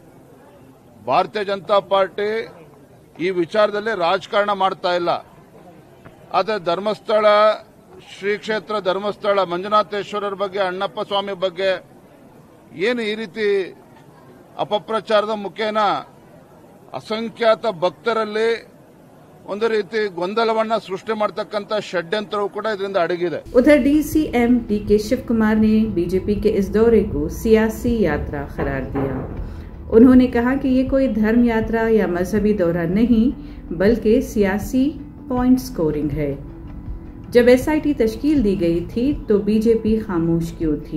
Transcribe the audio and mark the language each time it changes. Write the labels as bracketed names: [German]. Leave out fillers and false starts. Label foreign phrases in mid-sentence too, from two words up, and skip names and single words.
[Kannada] ಭಾರತೀಯ ಜನತಾ ಪಾರ್ಟಿ ಈ ವಿಚಾರದಲ್ಲಿ ರಾಜಕಾರಣ ಮಾಡ್ತಾ ಇಲ್ಲ, ಆದರೆ ಧರ್ಮಸ್ಥಳ ಶ್ರೀ ಕ್ಷೇತ್ರ ಧರ್ಮಸ್ಥಳ ಮಂಜುನಾಥೇಶ್ವರರ ಬಗ್ಗೆ, ಅಣ್ಣಪ್ಪ ಸ್ವಾಮಿ ಬಗ್ಗೆ ಏನು ಈ ರೀತಿ ಅಪಪ್ರಚಾರದ ಮುಖೇನ ಅಸಂಖ್ಯಾತ ಭಕ್ತರಲ್ಲಿ ಒಂದು ರೀತಿ ಗೊಂದಲವನ್ನ ಸೃಷ್ಟಿ ಮಾಡತಕ್ಕಂತ षड्यंत्रवू ಕೂಡ ಇದರಿಂದ ಅಡಗಿದೆ। [Hindi] उधर DCM DK शिव कुमार ने बीजेपी के इस दौरे को सियासी यात्रा करार दिया। उन्होंने कहा कि ये कोई धर्म यात्रा या मजहबी दौरा नहीं, बल्कि सियासी [English] point scoring [Hindi] है। जब SIT तश्कील दी गई थी तो बीजेपी खामोश क्यों थी?